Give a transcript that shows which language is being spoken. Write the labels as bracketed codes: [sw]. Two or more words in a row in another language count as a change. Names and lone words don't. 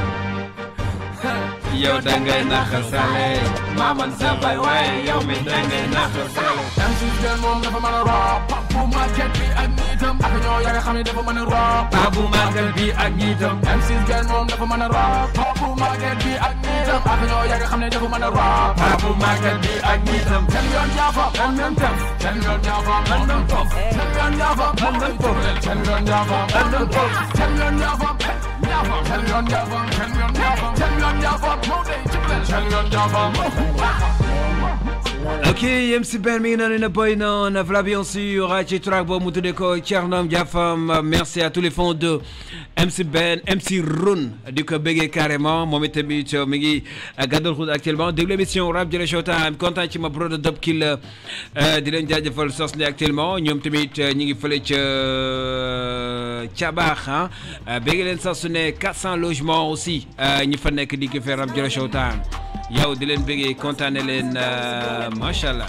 [wo] yow dangay naxasale maman sa bay waaye yow mi dangay naxasale MC Bang moom dafa mën a rap papu market bi ak nitam ak ñoo ya nga xam ne dafa mën a rap papu market bi ak nitam MC Bang moom dafa mën a rap papu market bi ak nitam ak ñoo ya nga xam ne dafa mën a rap papu market bi ak nitam ten yoon jaafa on non tof ten yoon jaafa on non tof ten yoon jaafa on non tof ten yoon jaafa on non tof ten yoon jaafa ten yoon jaafa ten yoon jaafa ten yoon jaafa moo day jubal ten yoon jaafa ok MC Bang mi ngi noonu na boy noonu [fr] voilà bien sûr [wo] ci track boobu mu tuddee ko Thiernom Niafam [fr] merci à tous les fans de [wo] MC Bang MC Run di ko bëggee carrément moom itamit mi ngi gàddal xud actuellement déglu émission rap jële showtime content ci ma brother Dop Kill di leen jaajëfal sos ni actuellement ñoom tamit ñi ngi fële ca Thiabax bëgg leen sax su ne 400 [fr] logements aussi [wo] ñi fa nekk di ko faire rap jële showtime yow di leen bëggee kontaane leen [ar] ما شاء الله.